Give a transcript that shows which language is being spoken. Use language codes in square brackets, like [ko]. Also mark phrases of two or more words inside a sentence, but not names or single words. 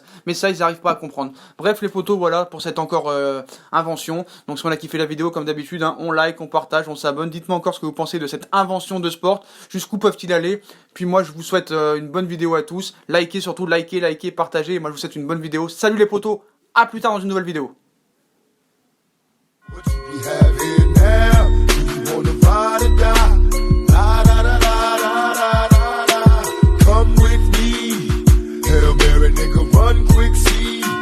[fr] Mais ça, ils n'arrivent pas à comprendre. Bref, les potos, voilà, pour cette encore invention. Donc si on a kiffé la vidéo, comme d'habitude, hein, on like, on partage, on s'abonne. Dites-moi encore ce que vous pensez de cette invention de sport. Jusqu'où peuvent-ils aller? Puis moi, je vous souhaite une bonne vidéo à tous. Likez surtout, likez, partagez. Et moi, je vous souhaite une bonne vidéo. Salut les potos, à plus tard dans une nouvelle vidéo. [en] What you be having now? Do you wanna ride or die? La da da da da da da da. Come with me, Hail Mary, nigga, run quick, see.